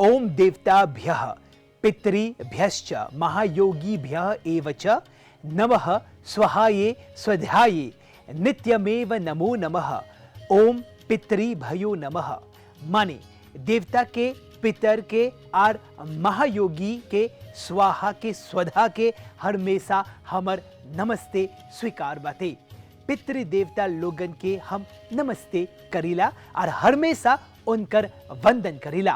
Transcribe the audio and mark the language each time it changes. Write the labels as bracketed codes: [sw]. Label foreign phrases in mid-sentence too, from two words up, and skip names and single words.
[sa] देवताभ्यः पितृभ्यश्च महायोगिभ्यः एव च नमः स्वहाये स्वधाये नित्यमेव नमो नमः। ओम पितृभ्यो नमः। [bho] माने देवता के, पितर के और महायोगी के, स्वाहा के, स्वधा के हमेशा हमर नमस्ते स्वीकार बाते। पितृ देवता लोगन के हम नमस्ते करीला और हमेशा उनकर वंदन करीला।